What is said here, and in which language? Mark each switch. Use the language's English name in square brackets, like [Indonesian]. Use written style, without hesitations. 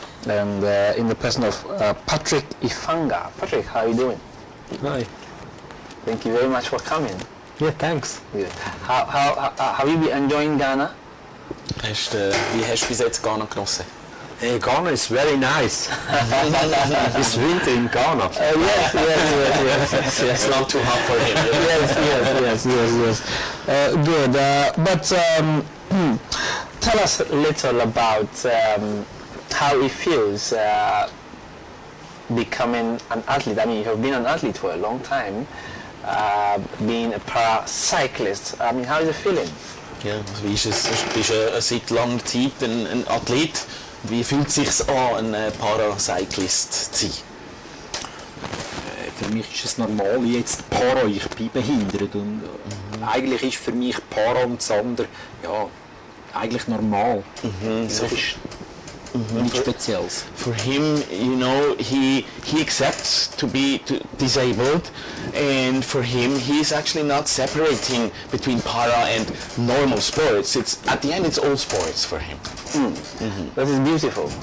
[English] And in the person of Patrick Ifanga. Patrick, how are you doing? Hi. Thank you very much for coming. Yeah, thanks. Yeah. How have you been enjoying Ghana? [German] Wie hast du bis jetzt Ghana genossen? [English] Hey, Ghana is very nice. It's winter in Ghana. Yes. It's not too hot for him. Yes. Good. But tell us a little about how it feels becoming an athlete. I mean, you have been an athlete for a long time, being a para cyclist. I mean, how is it feeling? [German] Ja, wie ist es? Du bist seit langer Zeit ein Athlet. Wie fühlt es sich an, ein Paracyclist zu sein? Für mich ist es normal jetzt Para. Ich bin behindert und eigentlich ist für mich Para und das andere ja eigentlich normal. So Nichts Spezielles. [English] For him, you know, he accepts to be disabled, and for him, he's actually not separating between para and normal sports. It's at the end, it's all sports for him. That is beautiful.